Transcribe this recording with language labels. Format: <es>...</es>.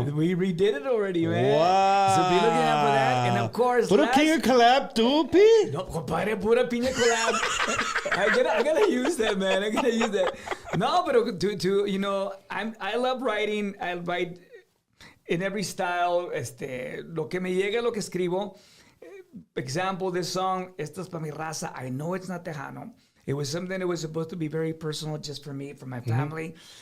<en>We redid it already, man. Wow. So be looking out for that. And of course,</en> <es>Pura piña collab too, P? No, compadre, pura piña collab.</es> <en>I gotta use that, man. I gotta use that. No, but to you know, I love writing. I write in every style.</en> <es>Lo que me llega, lo que escribo.</es> <en>Example, this song, Esto es pa' mi raza. I know it's not Tejano. It was something that was supposed to be very personal just for me, for my family.</en>